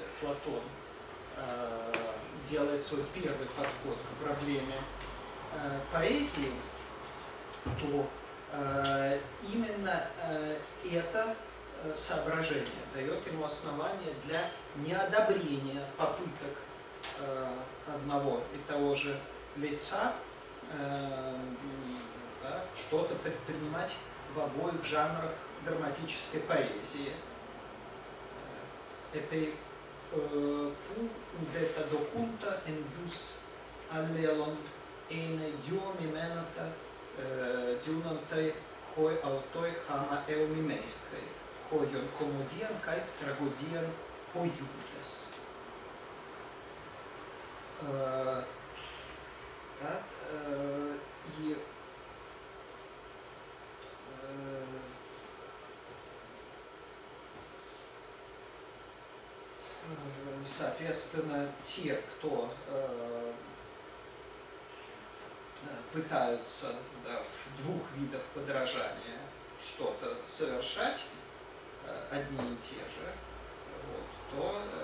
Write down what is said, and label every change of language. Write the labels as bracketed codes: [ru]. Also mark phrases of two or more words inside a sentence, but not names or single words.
[ru] Платон делает свой первый подход к проблеме поэзии, то именно это соображение дает ему основание для неодобрения попыток одного и того же лица да, что-то предпринимать в обоих жанрах драматической поэзии. [el] ἐπεί που οὐδὲ τὰ δοκοῦντα ἐγγὺς ἀλλήλων εἶναι δύο μιμήματα δύνανται οἱ αὐτοὶ ἅμα εὖ μιμεῖσθαι. οἷον κωμῳδίαν καὶ τραγῳδίαν ποιοῦντες. [ru] И соответственно, те, кто пытаются да, в двух видах подражания что-то совершать, одни и те же, вот, то